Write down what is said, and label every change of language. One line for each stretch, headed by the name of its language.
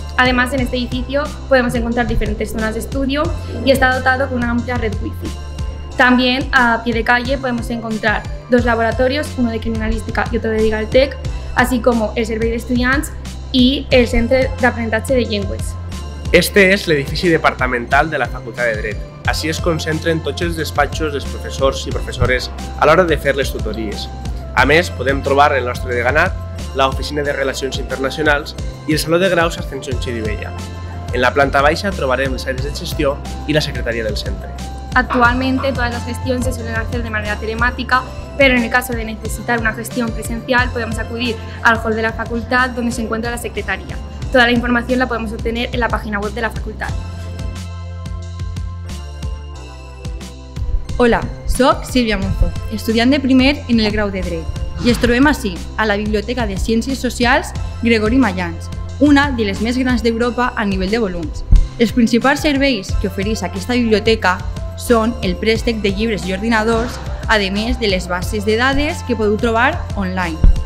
Spanish: Además, en este edificio podemos encontrar diferentes zonas de estudio y está dotado con una amplia red Wi-Fi. También, a pie de calle, podemos encontrar 2 laboratorios, uno de Criminalística y otro de Digaltec, así como el Servei d'Estudiants i el Centre d'Aprenentatge de Llengües.
Catalan: Este és l'edifici departamental de la Facultat de Dret. Així es concentren tots els despatxos dels professors i professores a l'hora de fer les tutories. A més, podem trobar el nostre deganat, l'Oficina de Relacions Internacionals i el Saló de Graus Ascensión Xirivella. En la planta baixa trobarem les àrees de gestió i la secretaria del centre.
Spanish: Actualmente todas las gestiones se suelen hacer de manera telemática, pero en el caso de necesitar una gestión presencial podemos acudir al hall de la facultad donde se encuentra la secretaría. Toda la información la podemos obtener en la página web de la facultad.
Catalan: Hola, soc Sílvia Monzó, estudiant de primer en el grau de Dret, i ens trobem ací, a la Biblioteca de Ciències Socials Gregori Mayans, una de les més grans d'Europa a nivell de volums. Els principals serveis que ofereix aquesta biblioteca són el préstec de llibres i ordinadors, a més de les bases de dades que podeu trobar online.